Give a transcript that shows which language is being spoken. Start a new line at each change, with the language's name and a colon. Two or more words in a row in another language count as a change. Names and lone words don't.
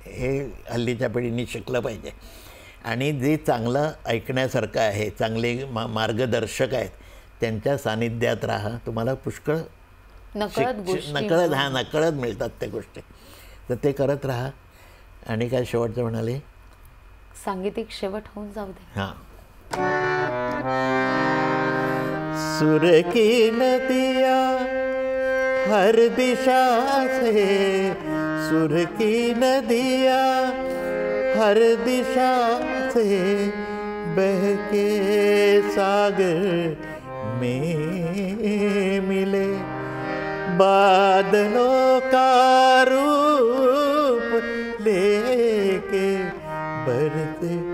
Marathi: हे हल्लीच्या पिढीने शिकलं पाहिजे. आणि जे चांगलं ऐकण्यासारखं आहे, चांगले मार्गदर्शक आहेत, त्यांच्या सानिध्यात राहा. तुम्हाला पुष्कळ नकळत मिळतात त्या गोष्टी. तर ते करत राहा. आणि काय शेवटचं म्हणाले, सांगीतिक शेवट होऊन जाऊ दे. हां.
Hindi: सुर की नदिया हर दिशा से, सुर की नदिया हर दिशा से बहके सागर में मिले, बादलों का रूप लेके बरसे